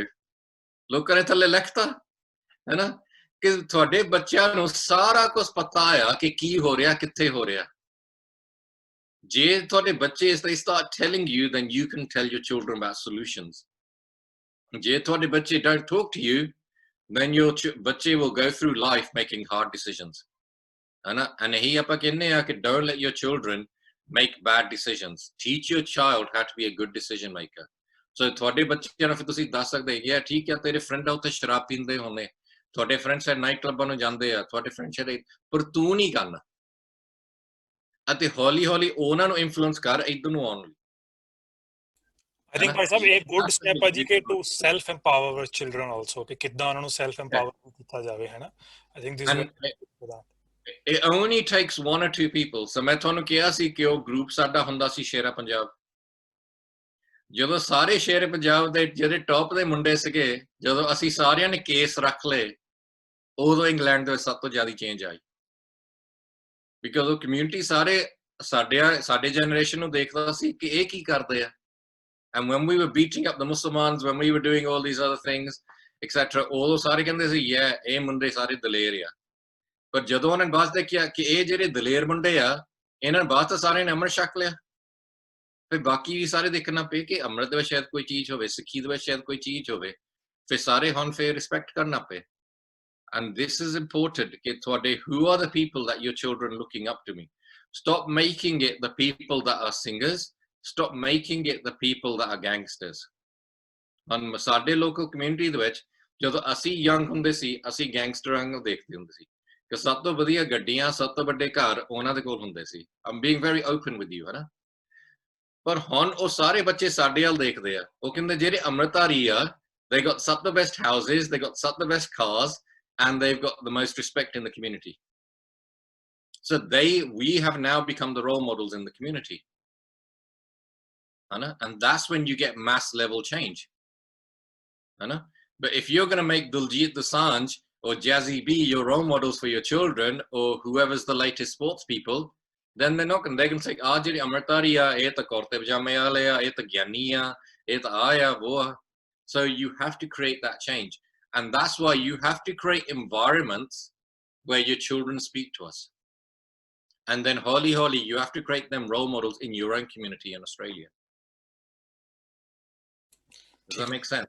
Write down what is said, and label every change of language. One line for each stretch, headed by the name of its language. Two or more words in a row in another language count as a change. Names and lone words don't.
Punjabi: ਲੋਕਾਂ ਨੇ ਥੱਲੇ ਲਿਖਤਾ, ਹੈ ਨਾ, ਕਿ ਤੁਹਾਡੇ ਬੱਚਿਆਂ ਨੂੰ ਸਾਰਾ ਕੁਝ ਪਤਾ ਆ ਕਿ ਕੀ ਹੋ ਰਿਹਾ, ਕਿੱਥੇ ਹੋ ਰਿਹਾ. ਜੇ ਤੁਹਾਡੇ ਬੱਚੇ,
English: if they start telling you, then you can tell your children about solutions.
Punjabi: ਜੇ ਤੁਹਾਡੇ ਬੱਚੇ
English: don't talk to you, then your ਬੱਚੇ will go through life making hard decisions. And
Punjabi: ਇਹੀ ਆਪਾਂ ਕਹਿੰਦੇ ਆ ਕਿ
English: don't let your children make bad decisions. Teach your child how to be a good decision maker.
Punjabi: So ਤੁਹਾਡੇ ਬੱਚਿਆਂ ਨੂੰ ਫਿਰ ਤੁਸੀਂ ਦੱਸ ਸਕਦੇ ਕਿ ਠੀਕ ਆ, ਤੇਰੇ ਫਰੈਂਡ ਉੱਥੇ ਸ਼ਰਾਬ ਪੀਂਦੇ ਹੋਣੇ, ਤੁਹਾਡੇ ਫਰੈਂਡਸ
English: night clubs
Punjabi: ਨੂੰ ਜਾਂਦੇ ਆ, ਤੁਹਾਡੇ ਫਰੈਂਡਸ ਪਰ ਤੂੰ ਨਹੀਂ ਕਰਨਾ, ਅਤੇ ਹੌਲੀ ਹੌਲੀ ਉਹਨਾਂ ਨੂੰ ਇਨਫਲੂਐਂਸ ਕਰ ਇੱਧਰ ਨੂੰ ਆਉਣ ਲਈ.
English: I think
Punjabi: ਭਾਈ ਸਾਹਿਬ ਇਹ
English: good step
Punjabi: ਹੈ ਜੀ ਕਿ
English: to self empower our children also,
Punjabi: ਕਿ ਕਿੱਦਾਂ ਉਹਨਾਂ ਨੂੰ
English: self empower
Punjabi: ਕੀਤਾ ਜਾਵੇ, ਹੈ ਨਾ.
English: I think this is for that. It only takes 1 or 2 people.
Punjabi: So ਮੈਂ ਤੁਹਾਨੂੰ ਕਿਹਾ ਸੀ ਕਿ ਉਹ ਗਰੁੱਪ ਸਾਡਾ ਹੁੰਦਾ ਸੀ ਸ਼ੇਰਾ ਪੰਜਾਬ. ਜਦੋਂ ਸਾਰੇ ਸ਼ੇਰ ਪੰਜਾਬ ਦੇ ਜਿਹੜੇ ਟੌਪ ਦੇ ਮੁੰਡੇ ਸੀਗੇ, ਜਦੋਂ ਅਸੀਂ ਸਾਰਿਆਂ ਨੇ ਕੇਸ ਰੱਖ ਲਏ, ਉਦੋਂ ਇੰਗਲੈਂਡ ਦੇ ਵਿੱਚ ਸਭ ਤੋਂ ਜ਼ਿਆਦਾ ਚੇਂਜ ਆਈ, ਬਿਕਾਜ਼ ਉਹ ਕਮਿਊਨਿਟੀ ਸਾਰੇ ਸਾਡੇ ਜਨਰੇਸ਼ਨ ਨੂੰ ਦੇਖਦਾ ਸੀ ਕਿ ਇਹ ਕੀ ਕਰਦੇ ਆ,
English: And when we were beating up the Muslims, when we were doing all these other things, etc., all
Punjabi: ਸਾਰੇ ਕਹਿੰਦੇ ਸੀ
English: yeah
Punjabi: ਇਹ ਮੁੰਡੇ ਸਾਰੇ ਦਲੇਰ ਆ। ਪਰ ਜਦੋਂ ਉਹਨਾਂ ਨੇ ਬਾਅਦ ਦੇਖਿਆ ਕਿ ਇਹ ਜਿਹੜੇ ਦਲੇਰ ਮੁੰਡੇ ਆ ਇਹਨਾਂ ਨੇ ਬਾਅਦ ਤਾਂ ਸਾਰੇ ਨੇ ਅੰਮ੍ਰਿਤ ਛਕ ਲਿਆ, ਫਿਰ ਬਾਕੀ ਵੀ ਸਾਰੇ ਦੇਖਣਾ ਪਏ ਕਿ ਅੰਮ੍ਰਿਤ ਦੇ ਵਿੱਚ ਸ਼ਾਇਦ ਕੋਈ ਚੀਜ਼ ਹੋਵੇ, ਸਿੱਖੀ ਦੇ ਵਿੱਚ ਸ਼ਾਇਦ ਕੋਈ ਚੀਜ਼ ਹੋਵੇ, ਫਿਰ ਸਾਰੇ ਹੁਣ ਫਿਰ ਰਿਸਪੈਕਟ ਕਰਨਾ ਪਏ।
English: And this is important
Punjabi: ਕਿ ਤੁਹਾਡੇ
English: who are the people that your children looking up to me. Stop making it the people that are singers. Stop making it the people that are gangsters.
Punjabi: ਹੁਣ ਸਾਡੇ
English: local community
Punjabi: ਦੇ ਵਿੱਚ ਜਦੋਂ ਅਸੀਂ young ਹੁੰਦੇ ਸੀ ਅਸੀਂ ਗੈਂਗਸਟਰਾਂ ਨੂੰ ਦੇਖਦੇ ਹੁੰਦੇ ਸੀ ਕਿ ਸਭ ਤੋਂ ਵਧੀਆ ਗੱਡੀਆਂ, ਸਭ ਤੋਂ ਵੱਡੇ ਘਰ ਉਹਨਾਂ ਦੇ ਕੋਲ ਹੁੰਦੇ ਸੀ।
English: I'm being very open with you,
Punjabi: ਹੈ ਨਾ। ਪਰ ਹੁਣ ਉਹ ਸਾਰੇ ਬੱਚੇ ਸਾਡੇ ਵੱਲ ਦੇਖਦੇ ਆ, ਉਹ ਕਹਿੰਦੇ ਜਿਹੜੇ ਅੰਮ੍ਰਿਤਧਾਰੀ ਆ
English: they got some of the best houses, they got some of the best cars, and they've got the most respect in the community. So we have now become the role models in the community. And that's when you get mass level change. But if you're going to make Diljit Dosanjh or Jazzy B your role models for your children, or whoever's the latest sports people, then they're not going to, they're going to say, ah,
Punjabi: ਜਿਹੜੇ ਅੰਮ੍ਰਿਤਧਾਰੀ ਆ, ਇਹ ਤਾਂ ਕੁੜਤੇ ਪਜਾਮੇ ਵਾਲੇ ਆ, ਇਹ ਤਾਂ ਗਿਆਨੀ ਆ, ਇਹ ਤਾਂ ਆਇਆ ਵੋ.
English: So you have to create that change. And that's why you have to create environments where your children speak to us. And then holy, you have to create them role models in your own community in Australia. Does that make sense?